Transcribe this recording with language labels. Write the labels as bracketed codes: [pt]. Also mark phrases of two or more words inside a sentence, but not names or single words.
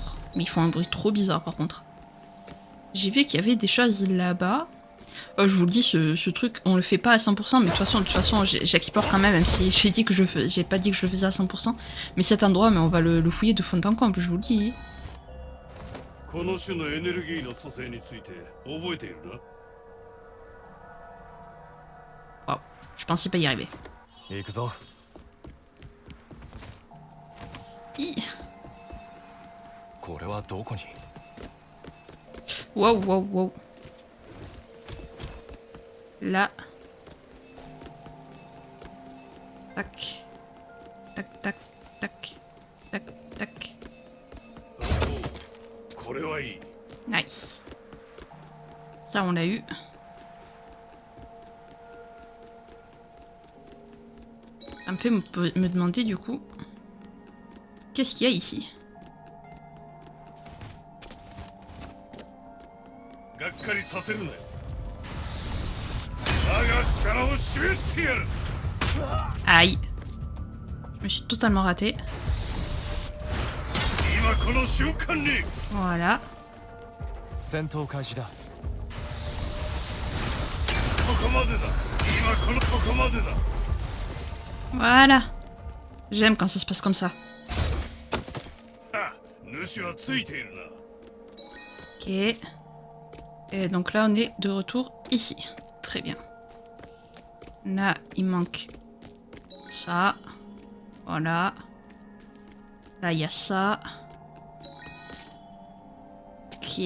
[fr] Mais ils font un bruit trop bizarre par contre. J'ai vu qu'il y avait des choses là-bas. Je vous le dis, ce truc, on le fait pas à 100%, mais de toute façon j'explore quand même si j'ai dit que j'ai pas dit que je le faisais à 100%. Mais cet endroit, mais on va le fouiller de fond en comble, je vous le dis. [ja] この種のエネルギーの組成について覚えているな。 [fr] Waouh, je pensais pas y arriver. [ja] 行くぞ。 [fr] Hi. [ja] これはどこに？ [fr] Wow, wow, wow. Là. Tac. Tac, tac, tac. Tac, tac. [ja] これはいい。 [fr] Nice. Ça, on l'a eu. Ça me fait me demander du coup, qu'est-ce qu'il y a ici? [ja] がっかりさせるなよ。我が力を示してやる。 [fr] Aïe. Je me suis totalement raté. [ja] 今この瞬間に。 [fr] Voilà. [ja] 戦闘開始だ。ここまでだ。今ここまでだ。 [fr] Voilà. J'aime quand ça se passe comme ça. [ja] あ、主はついているな。 [fr] Ok. Et donc là, on est de retour ici. Très bien. Là, il manque ça. Voilà. Là, il y a ça. Ok.